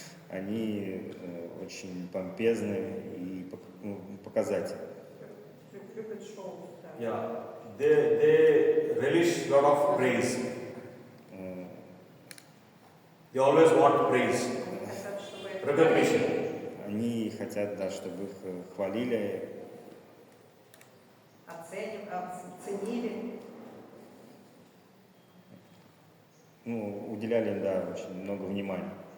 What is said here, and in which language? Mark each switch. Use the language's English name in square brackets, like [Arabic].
[Russian] Они очень помпезны и показательны. Любят шоу. Да. [English] Yeah, they relish lot of praise. They always want praise, [Russian] Хотят, чтобы это [English] recognition. [Russian] Они хотят, да, чтобы их хвалили, оценили. ну, уделяли им, да, очень много внимания.